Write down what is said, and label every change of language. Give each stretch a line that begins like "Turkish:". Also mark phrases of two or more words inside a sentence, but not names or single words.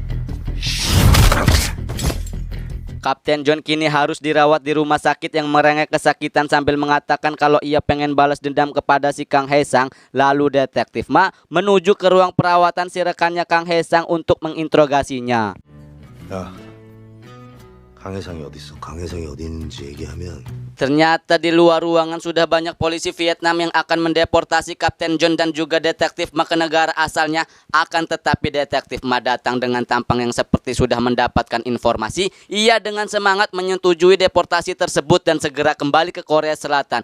Indonesian: Kapten John kini harus dirawat di rumah sakit yang merengek kesakitan sambil mengatakan kalau ia pengen balas dendam kepada si Kang Hae Sang. Lalu Detektif Ma menuju ke ruang perawatan si rekannya Kang Hae Sang untuk menginterogasinya.
Korean: 야, 강혜상이 어디 있어? 강혜상이 어디 있는지 얘기하면.
Indonesian: Ternyata di luar ruangan sudah banyak polisi Vietnam yang akan mendeportasi Kapten John dan juga Detektif Ma ke negara asalnya. Akan tetapi Detektif Ma datang dengan tampang yang seperti sudah mendapatkan informasi. Ia dengan semangat menyetujui deportasi tersebut dan segera kembali ke Korea Selatan.